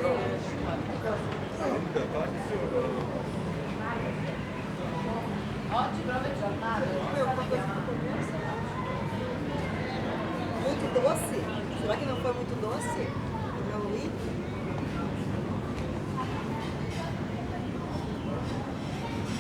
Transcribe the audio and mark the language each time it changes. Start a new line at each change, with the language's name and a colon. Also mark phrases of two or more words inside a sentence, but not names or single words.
Italian: oggi proprio è giornata.
Portuguese: Muito doce? Será que não foi muito doce? Não li?